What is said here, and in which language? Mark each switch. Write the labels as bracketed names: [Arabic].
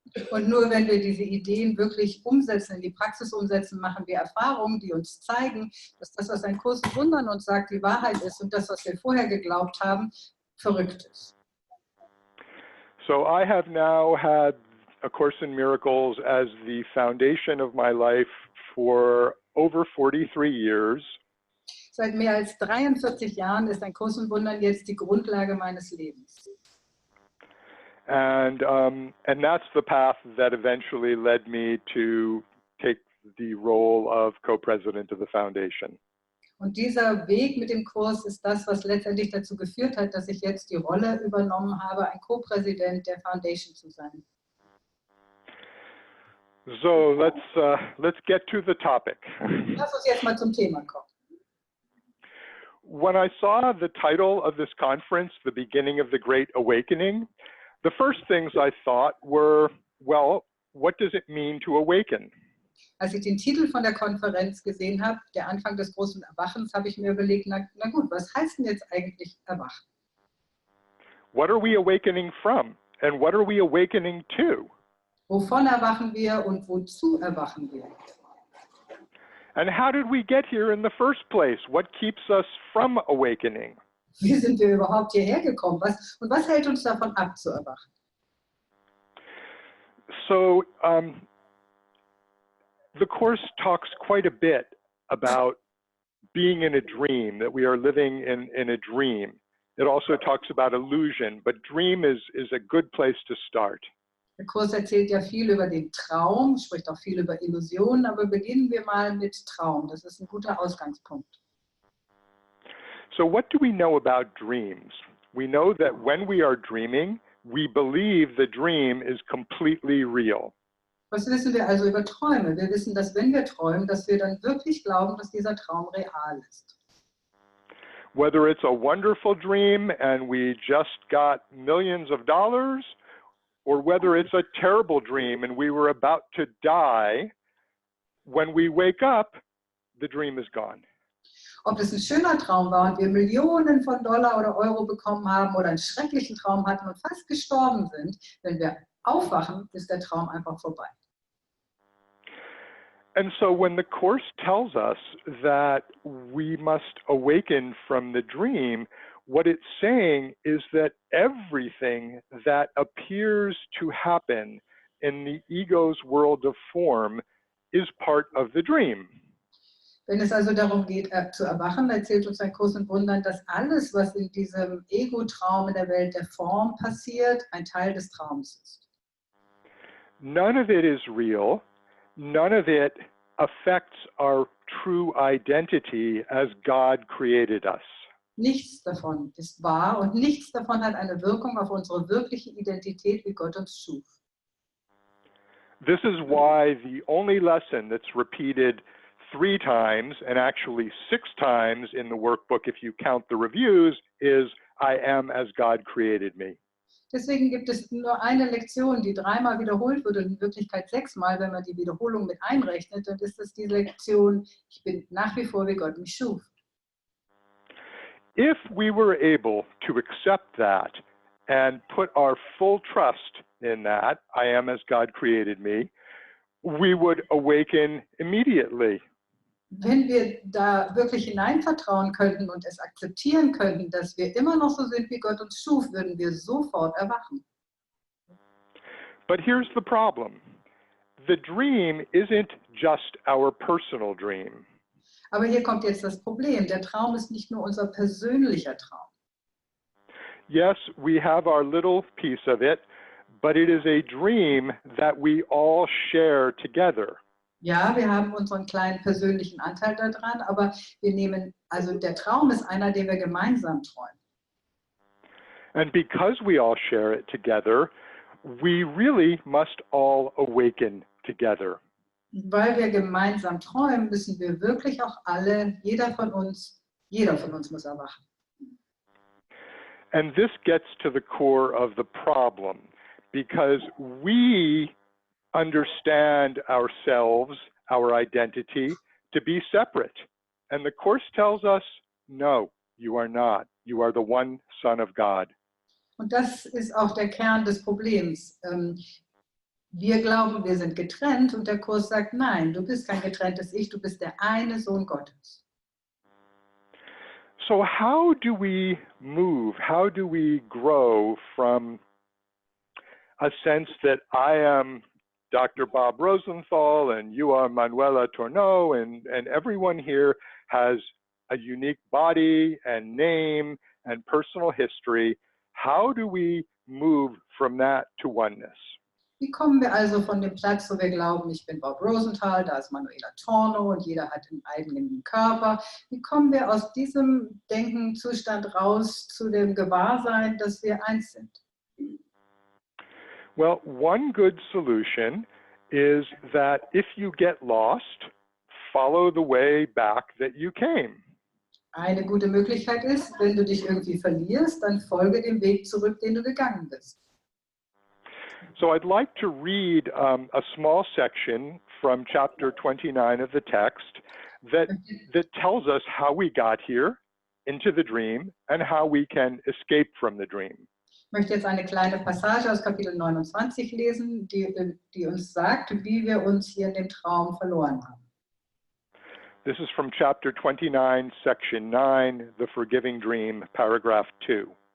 [German] Und nur wenn wir diese Ideen wirklich umsetzen, in die Praxis umsetzen, machen wir Erfahrungen, die uns zeigen, dass das, was ein Kurs in Wundern uns sagt, die Wahrheit ist und das, was wir vorher geglaubt haben, verrückt ist. [English] So I have now had A Course in Miracles as the foundation of my life for over 43 years. [German] Seit mehr als 43 Jahren ist ein Kurs in Wundern jetzt die Grundlage meines Lebens. [English] And that's the path that eventually led me to take the role of co-president of the foundation. [German] Und dieser Weg mit dem Kurs ist das, was letztendlich dazu geführt hat, dass ich jetzt die Rolle übernommen habe, ein Co-Präsident der Foundation zu sein. [English] So let's get to the topic. [German] Lass uns jetzt mal zum Thema kommen. [English] When I saw the title of this conference, The Beginning of the Great Awakening, the first things I thought were, well, what does it mean to awaken? [German] Als ich den Titel von der Konferenz gesehen habe, der Anfang des großen Erwachens, habe ich mir überlegt, na gut, was heißt denn jetzt eigentlich erwachen? [English] What are we awakening from? And what are we awakening to? [German] Wovon erwachen wir und wozu erwachen wir? [English] And how did we get here in the first place? What keeps us from awakening? [German] Wie sind wir überhaupt hierher gekommen? Was hält uns davon ab, zu erwachen? [English] So the Course talks quite a bit about being in a dream, that we are living in a dream. It also talks about illusion, but dream is a good place to start. [German] Der Kurs erzählt ja viel über den Traum, spricht auch viel über Illusionen, aber beginnen wir mal mit Traum. Das ist ein guter Ausgangspunkt. [English] So what do we know about dreams? We know that when we are dreaming, we believe the dream is completely real. [German] Was wissen wir also über Träume? Wir wissen, dass wenn wir träumen, dass wir dann wirklich glauben, dass dieser Traum real ist. [English] Whether it's a wonderful dream and we just got millions of dollars, or whether it's a terrible dream and we were about to die, when we wake up, the dream is gone. [German] Ob es ein schöner Traum war und wir Millionen von Dollar oder Euro bekommen haben oder einen schrecklichen Traum hatten und fast gestorben sind, wenn wir aufwachen, ist der Traum einfach vorbei. [English] And so when the Course tells us that we must awaken from the dream, what it's saying is that everything that appears to happen in the ego's world of form is part of the dream. [German] Wenn es also darum geht, zu erwachen, erzählt uns ein Kurs in Wundern, dass alles, was in diesem Ego-Traum in der Welt der Form passiert, ein Teil des Traums ist. [English] None of it is real. None of it affects our true identity as God created us. [German] Nichts davon ist wahr und nichts davon hat eine Wirkung auf unsere wirkliche Identität, wie Gott uns schuf. [English] This is why the only lesson that's repeated 3 times and actually 6 times in the workbook, if you count the reviews, is I am as God created me. [German] Deswegen gibt es nur eine Lektion, die 3-mal wiederholt wird und in Wirklichkeit 6-mal, wenn man die Wiederholung mit einrechnet, dann ist es die Lektion, ich bin nach wie vor, wie Gott mich schuf. [English] If we were able to accept that and put our full trust in that, I am as God created me, we would awaken immediately. [German] Wenn wir da wirklich hineinvertrauen könnten und es akzeptieren könnten, dass wir immer noch so sind, wie Gott uns schuf, würden wir sofort erwachen. [English] But here's the problem. The dream isn't just our personal dream. [German] Aber hier kommt jetzt das Problem. Der Traum ist nicht nur unser persönlicher Traum. [English] Yes, we have our little piece of it, but it is a dream that we all share together. [German] Ja, wir haben unseren kleinen persönlichen Anteil daran, aber also der Traum ist einer, den wir gemeinsam träumen. [English] And because we all share it together, we really must all awaken together. [German] Weil wir gemeinsam träumen, müssen wir wirklich auch alle, jeder von uns muss erwachen. [English] And this gets to the core of the problem, because we understand ourselves, our identity, to be separate. And the Course tells us, no, you are not. You are the one Son of God. [German] Und das ist auch der Kern des Problems. Wir glauben, wir sind getrennt und der Kurs sagt, nein, du bist kein getrenntes Ich, du bist der eine Sohn Gottes. [English] So how do we move? How do we grow from a sense that I am Dr. Bob Rosenthal and you are Manuela Tourneau and everyone here has a unique body and name and personal history. How do we move from that to oneness? [German] Wie kommen wir also von dem Platz, wo wir glauben, ich bin Bob Rosenthal, da ist Manuela Torno und jeder hat einen eigenen Körper. Wie kommen wir aus diesem Denkenzustand raus zu dem Gewahrsein, dass wir eins sind? [English] Well, one good solution is that if you get lost, follow the way back that you came. [German] Eine gute Möglichkeit ist, wenn du dich irgendwie verlierst, dann folge dem Weg zurück, den du gegangen bist. [English] So I'd like to read a small section from chapter 29 of the text that tells us how we got here into the dream and how we can escape from the dream. [German] Ich möchte jetzt eine kleine Passage aus Kapitel 29 lesen, die uns sagt, wie wir uns hier in dem Traum verloren haben. [English] This is from chapter 29, section 9, The Forgiving Dream, paragraph 2.